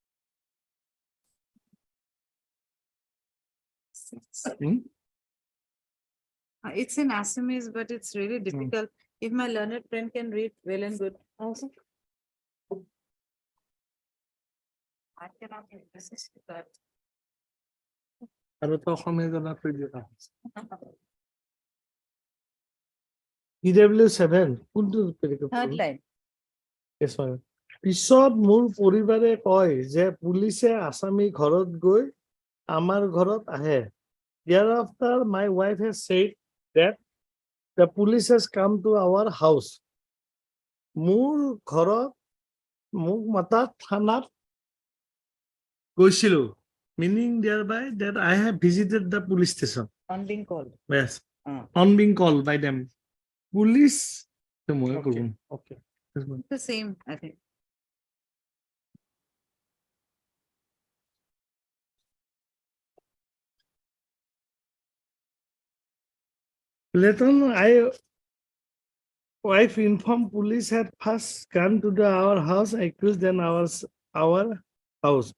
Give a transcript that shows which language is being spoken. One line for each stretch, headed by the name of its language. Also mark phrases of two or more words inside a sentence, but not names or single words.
English: It's in Assamese, but it's really difficult. If my learned friend can read, well and good. Also, I cannot resist that.
Assamese: আৰু তো অসমীয়া জনা কৈ দিবা PW7 কোনটো
English: Third line. Yes, ma'am.
Assamese: পিছত মোৰ পৰিবাৰে কয় যে পুলিচে আসামী ঘৰত গৈ আমাৰ ঘৰত আহে
English: thereafter my wife has said that the police has come to our house
Assamese: মোৰ ঘৰত মোক মাতা থানাত গৈছিলো
English: meaning thereby that I have visited the police station. On being called. Yes. On being called by them. Police. Okay. The same, I think. Later on, wife informed police had first gone to our house, accused then our house.